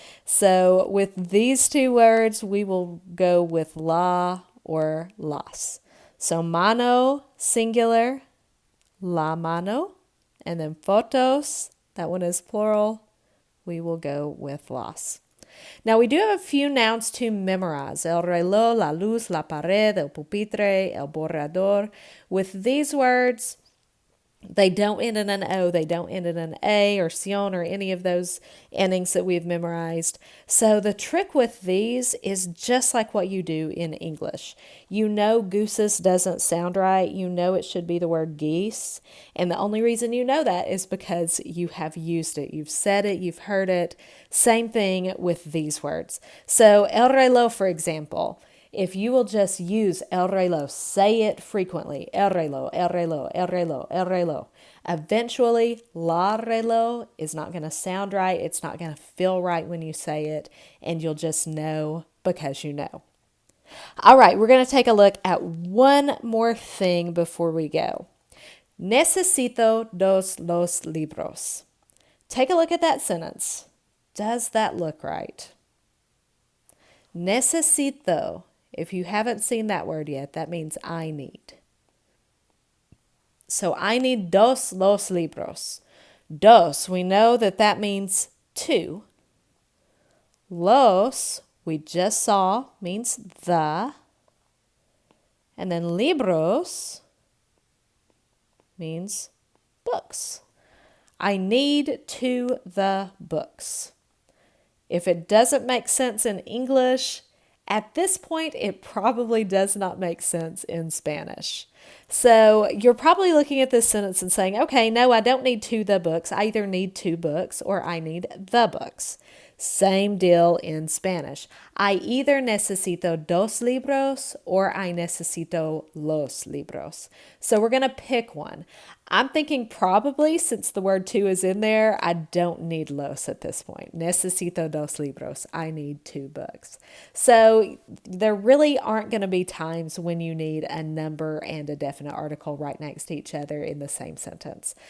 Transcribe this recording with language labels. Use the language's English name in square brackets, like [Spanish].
[English] So with these two words, we will go with la or las. So mano, singular, la mano. And then fotos, that one is plural. We will go with las. Now we do have a few nouns to memorize. [Spanish] El reloj, la luz, la pared, el pupitre, el borrador. [English] With these words, they don't end in an O, they don't end in an A or sion or any of those endings that we've memorized. So the trick with these is just like what you do in English. You know gooses doesn't sound right. You know it should be the word geese. And the only reason you know that is because you have used it. You've said it, you've heard it. Same thing with these words. So el reloj, for example, if you will just use el reloj, say it frequently, el reloj, el reloj, el reloj, el reloj. Eventually, la reloj is not going to sound right. It's not going to feel right when you say it, and you'll just know because you know. All right, we're going to take a look at one more thing before we go. [Spanish] Necesito dos los libros. [English] Take a look at that sentence. Does that look right? Necesito. If you haven't seen that word yet, that means I need. So I need dos los libros. Dos, we know that means two. Los, we just saw, means the. And then libros means books. I need the books. If it doesn't make sense in English, at this point, it probably does not make sense in Spanish. So you're probably looking at this sentence and saying, okay, no, I don't need the books. I either need two books or I need the books. Same deal in Spanish. I either [Spanish] necesito dos libros [English] or I [Spanish] necesito los libros. [English] So we're going to pick one. I'm thinking probably since the word two is in there, I don't need los at this point. [Spanish] Necesito dos libros. [English] I need two books. So there really aren't going to be times when you need a number and a definite article right next to each other in the same sentence.